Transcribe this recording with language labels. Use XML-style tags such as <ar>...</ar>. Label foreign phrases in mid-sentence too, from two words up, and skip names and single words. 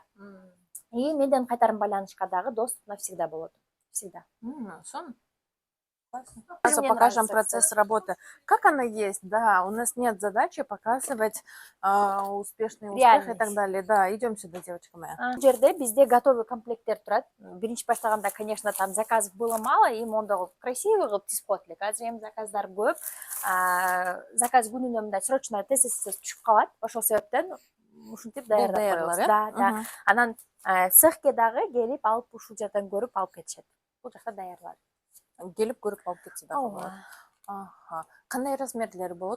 <ky>И менден кайтарым байланышка дагы</ky> <ru>доступ навсегда</ru> <ky>болот. Всегда. Сон.</ky> <ru>Сразу покажем процесс работы. Как она есть, да, у нас нет задачи показывать успешный успех и так далее. Да, идем сюда, девочка моя.</ru> <ky>Бул жерде бизде готовый комплекттер турат. Биринчи баштаганда,</ky> <ru>конечно, там заказов было мало, и мондо красивый</ru> <ky>кылып тизип коет элек. Азыр эми заказдар көп. Заказ күнүнө мындай срочно тез түшүп калат. Ошол себептен ушинтип даярдап коебуз. Да. Анан цехке дагы келип алып ушул жерден көрүп алып кетишет. Бул жакта даярлар. Келип көрүп алып кетсе дагы болот. Кандай размерлери болот?</ky>